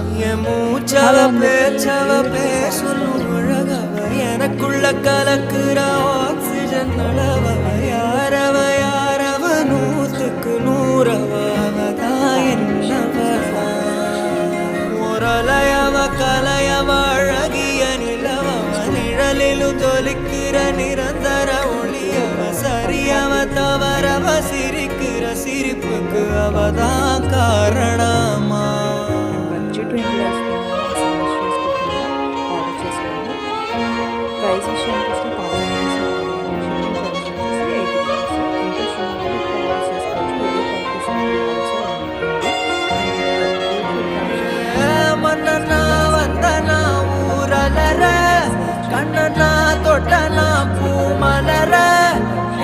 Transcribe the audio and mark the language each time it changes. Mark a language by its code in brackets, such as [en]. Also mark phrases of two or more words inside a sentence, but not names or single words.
[ta] மூச்சவ பேச்சவ பேசணும் அழகவ எனக்குள்ள கலக்குற ஆக்சிஜன் அளவ யாரவ யாரவ 100க்கு 100 அவதான் என்னவளா முரலையவ கலையவ அழகிய நிலவ நிழலிலும் ஜொலிக்கிற நிரந்தர ஒளியவ சரியவ தவறவ சிரிக்கிற சிரிப்புக்கு அவதான் காரணமா [te] బడ్జెట్ రేంజ్లో వస్తున్న ఆర్డర్ చేసుకోండి. ప్రైస్ విషయానికి వస్తే పార్సల్ షిప్పింగ్ చార్జెస్ వచ్చేసి 80 రూపీస్. ఇంట్రెస్ట్ ఉన్న వాళ్ళు ఇప్పుడు ఆర్డర్ చేసుకోవచ్చు. వీడియో కాల్ ఫెసిలిటీ [ta] மன்னனா வந்தனா ஊரலர கண்ணனா தொட்டனா பூமலர